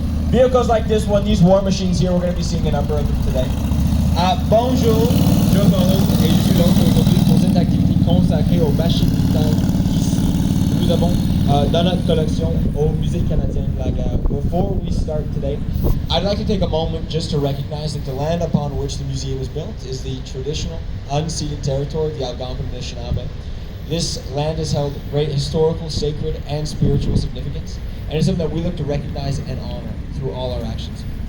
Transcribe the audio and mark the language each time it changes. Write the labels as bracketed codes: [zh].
[en] Vehicles like this one, these war machines here, we're going to be seeing a number of them today. [fr] Bonjour, je m'appelle et je suis là aujourd'hui pour cette activité consacrée aux machines militaires ici. Nous avons dans notre collection au Musée canadien de la guerre. [en] Before we start today, I'd like to take a moment just to recognize that the land upon which the museum is built is the traditional unceded territory of the Algonquin-Anishinaabe. This land has held great historical, sacred, and spiritual significance, and it's something that we look to recognize and honor through all our actions.